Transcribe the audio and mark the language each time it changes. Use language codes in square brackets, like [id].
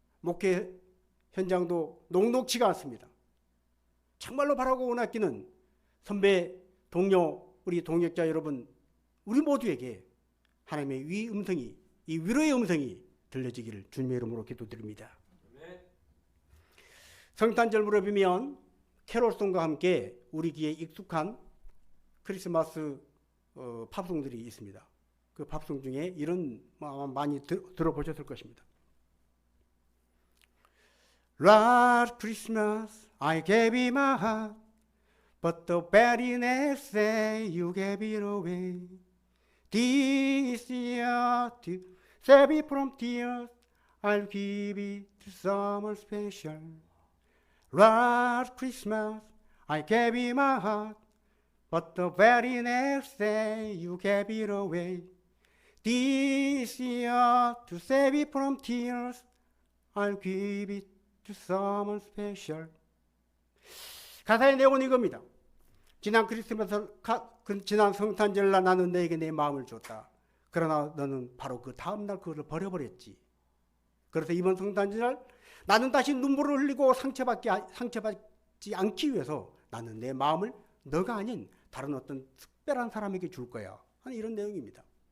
[ko] 목회 현장도 녹록지가 않습니다. 정말로 바라고 원하기는 선배, 동료, 우리 동역자 여러분, 우리 모두에게 하나님의 이 위로의 음성이 들려지기를 주님의 이름으로 기도드립니다. 성탄절 무렵이면 캐롤송과 함께 우리 귀에 익숙한 크리스마스 팝송들이 있습니다. 그 팝송 중에 이런 많이 들어보셨을 것입니다. [en] Last Christmas I gave you my heart, but the very next day you gave it away. This year to save it from tears, I'll give it to someone special. Last Christmas I gave you my heart, but the very next day you gave it away. This year to save it from tears, I'll give it to someone special. [ko] 가사의 내용은 이겁니다. 지난 지난 성탄절날 나는 너에게 내 마음을 줬다. 그러나 너는 바로 그 다음날 그것을 버려버렸지. 그래서 이번 성탄절 나는 다시 눈물을 흘리고 상처받지 않기 위해서 나는 내 마음을 너가 아닌 다른 어떤 특별한 사람에게 줄 거야 하는 이런 내용입니다.